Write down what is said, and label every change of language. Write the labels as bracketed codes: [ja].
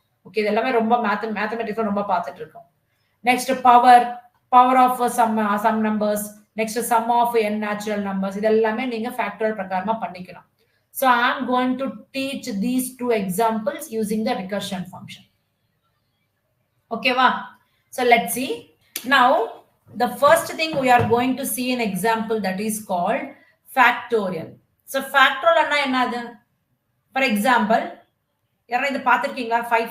[ta] Okay, இதெல்லாமே ரொம்ப mathematics ரொம்ப பார்த்துட்டு இருக்கோம். Next power of some numbers, next sum of n natural numbers, இதெல்லாமே நீங்க ஃபேக்டரியல் பிரகாரமா பண்ணிக்கலாம். [en] So I am going to teach these two examples using the recursion function. Okay va? So let's see. Now the first thing we are going to see an example that is called factorial. [ta] So factorial அண்ணா என்னது? For example, யாரா இது பார்த்திருக்கீங்களா?